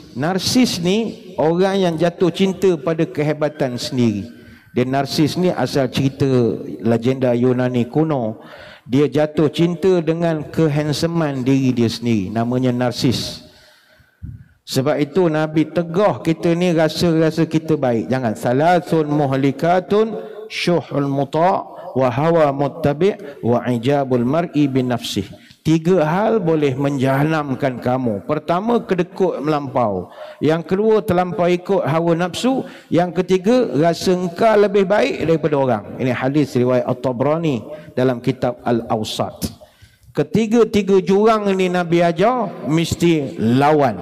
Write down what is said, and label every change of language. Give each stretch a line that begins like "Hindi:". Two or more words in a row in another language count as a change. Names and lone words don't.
Malay: Narsis ni orang yang jatuh cinta pada kehebatan sendiri. Dan narsis ni asal cerita legenda Yunani kuno. Dia jatuh cinta dengan kehandsoman diri dia sendiri. Namanya narsis. Sebab itu Nabi tegah kita ni rasa-rasa kita baik. Jangan.
Arabic: ثلاث مهلكات شح مطاع وهوى متبع وإعجاب المرء بنفسه.
Malay: 3 hal boleh menjahanamkan kamu. Pertama, kedekut melampau. Yang kedua, terlampau ikut hawa nafsu. Yang ketiga, rasa engkau lebih baik daripada orang. Ini hadis riwayat At-Tabrani dalam kitab Al-Awsat. Ketiga-tiga jurang ini Nabi ajar, mesti lawan.